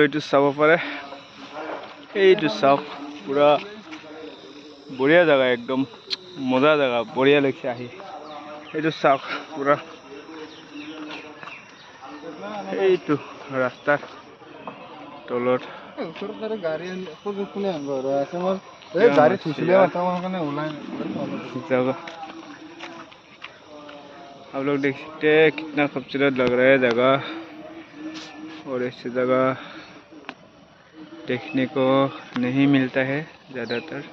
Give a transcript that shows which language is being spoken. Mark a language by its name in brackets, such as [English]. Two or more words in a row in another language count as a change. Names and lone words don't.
[Assamese] এইটো চাব পাৰে, এইটো চাওক পুৰা [Hindi] बढ़िया जगह, एकदम मज़ा जगह, बढ़िया [Assamese] লাগিছে আহি। এইটো চাওক পুৰা, এইটো ৰাস্তাৰ তলত [Hindi] जगह आप लोग देखते हैं कितना खूबसूरत लग रहा है जगह। और ऐसी जगह देखने को नहीं मिलता है ज़्यादातर।